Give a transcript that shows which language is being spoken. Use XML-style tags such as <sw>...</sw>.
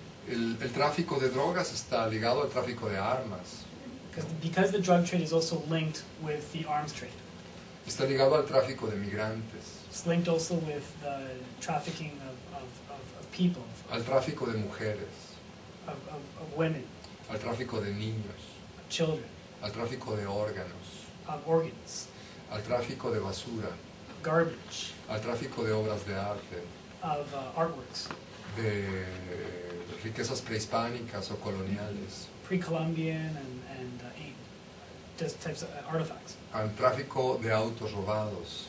<es>El tráfico de drogas está ligado al tráfico de armas,</es> <en>Because the drug trade is also linked with the arms trade.</en> <es>está ligado al tráfico de migrantes,</es> <en>It's linked also with the trafficking of people,</en> <es>al tráfico de mujeres,</es> <en>of women,</en> <es>al tráfico de niños,</es> <en>of children,</en> <es>al tráfico de órganos,</es> <en>of organs,</en> <es>al tráfico de basura,</es> <en>of garbage,</en> <es>al tráfico de obras de arte,</es> <en>of artworks,</en> <es>de riquezas prehispánicas o coloniales,</es> <en>pre-Columbian and just types of artifacts,</en> <es>al tráfico de autos robados,</es>